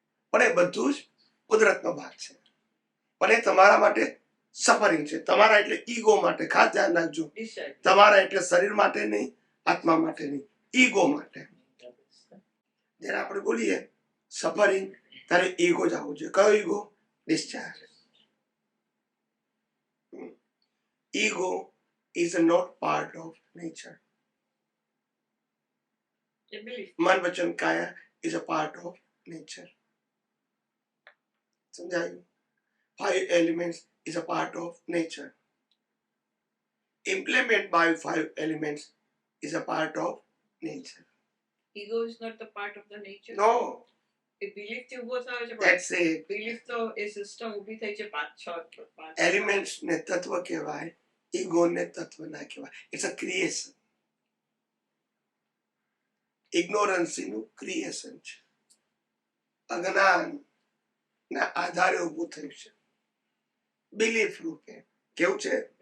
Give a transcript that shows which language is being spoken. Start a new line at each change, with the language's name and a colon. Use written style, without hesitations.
Gujarati: પણ એ બધું જ કુદરતનો ભાગ છે. પણ એ તમારા માટે સફરિંગ છે. તમારા એટલે ઈગો માટે. ખાસ ધ્યાન રાખજો, તમારા એટલે શરીર માટે નહીં, આત્મા માટે નહીં, ઈગો માટે. જ્યારે આપણે બોલીએ સફરિંગ ત્યારે ઈગો જ આવવું જોઈએ. કયો ego? Discharge.
English: Ego is not part of nature.
Gujarati: મન વચન કાયા
English: is a part of nature.
Gujarati: સમજાયું?
English: 5 elements is a part of nature. Implement by 5 elements is a part of nature. Ego is not the part of the nature. No,
Gujarati: A belief થી ઊભો થયો છે,
English: that's it.
Gujarati: belief તો એ system ઊભી થઈ છે 5-6 Elements ને તત્વ કહેવાય, ઈગો ને તત્વ ના કહેવાય.
English: It's a creation.
Gujarati: Ignorance નું ક્રિએશન છે. અજ્ઞાન ના આધારે ઊભું થયું છે, બિલીફ રૂપે. કેવું છે?